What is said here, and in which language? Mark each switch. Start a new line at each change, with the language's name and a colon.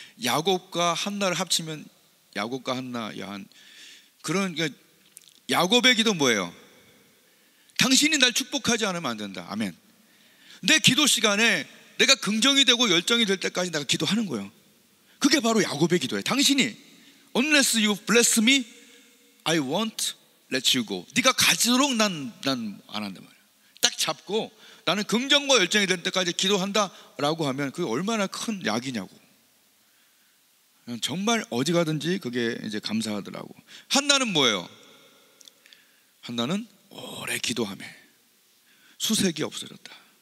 Korean: 야곱과 한나를 합치면 야곱과 한나, 야한. 그러니까 야곱의 기도 뭐예요? 당신이 날 축복하지 않으면 안 된다. 아멘. 내 기도 시간에 내가 긍정이 되고 열정이 될 때까지 내가 기도하는 거예요. 그게 바로 야곱의 기도예요. 당신이
English: unless you bless me, I won't let you go.
Korean: 네가 가지도록 난 안 한단 말이야. 딱 잡고 나는 긍정과 열정이 될 때까지 기도한다라고 하면 그게 얼마나 큰 약이냐고. 정말 어디 가든지 그게 이제 감사하더라고. 한나는 뭐예요? 한나는 오래 기도하며 수색이 없어졌다.